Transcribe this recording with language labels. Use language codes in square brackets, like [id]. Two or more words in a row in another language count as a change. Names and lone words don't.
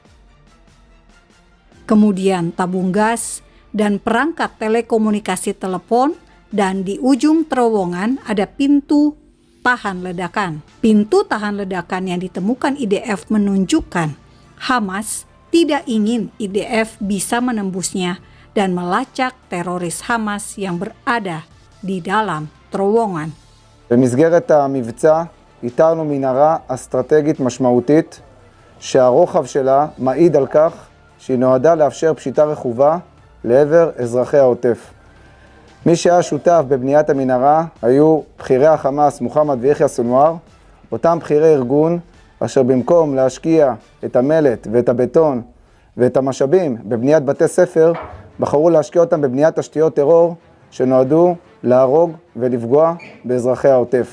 [id] kemudian tabung gas dan perangkat telekomunikasi telepon, dan di ujung terowongan ada pintu tahan ledakan. Pintu tahan ledakan yang ditemukan IDF menunjukkan Hamas tidak ingin IDF bisa menembusnya dan melacak teroris Hamas yang berada di dalam terowongan. [he] במסגרת המבצע איתרנו מנהרה אסטרטגית משמעותית שהרוחב שלה מעיד על כך שהיא נועדה לאפשר פשיטה רכובה לעבר אזרחי העוטף. מי שהיה שותף בבניית המנהרה היו בכירי החמאס מוחמד ויחיא סנואר, אותם בכירי ארגון אשר במקום להשקיע את המלט ואת הבטון ואת המשאבים בבניית בתי ספר, בחרו להשקיע אותם בבניית תשתיות טרור שנועדו להרוג ולפגוע באזרחי העוטף.